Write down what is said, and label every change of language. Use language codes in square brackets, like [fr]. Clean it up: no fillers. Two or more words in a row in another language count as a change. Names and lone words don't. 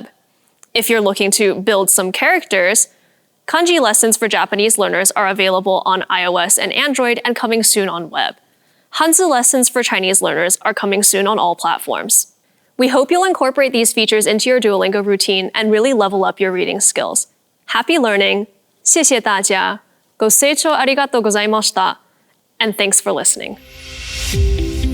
[en] If you're looking to build some characters, kanji lessons for Japanese learners are available on iOS and Android and coming soon on web. Hanzi lessons for Chinese learners are coming soon on all platforms. We hope you'll incorporate these features into your Duolingo routine and really level up your reading skills. Happy learning! [zh] 谢谢大家! [ja] ご清聴ありがとうございました. [en] And thanks for listening.